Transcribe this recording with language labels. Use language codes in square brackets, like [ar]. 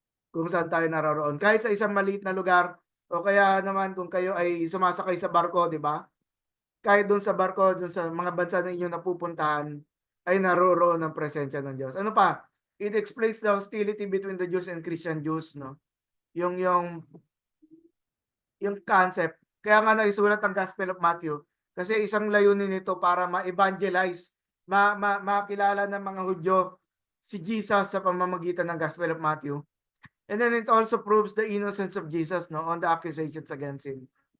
[tl] Kung saan tayo naroroon. Kahit sa isang maliit na lugar, o kaya naman kung kayo ay sumasakay sa barko, di ba? Kahit doon sa barko, doon sa mga bansa na inyong napupuntahan, ay naroroon ang presensya ng Diyos. Ano pa? [en] It explains the hostility between the Jews and Christian Jews, no? [tl] Yung concept. Kaya nga naisulat ang Gospel of Matthew kasi isang layunin nito para ma-evangelize, makilala ng mga Hudyo si Jesus sa pamamagitan ng Gospel of Matthew. [en] And then it also proves the innocence of Jesus, no, on the accusations against him.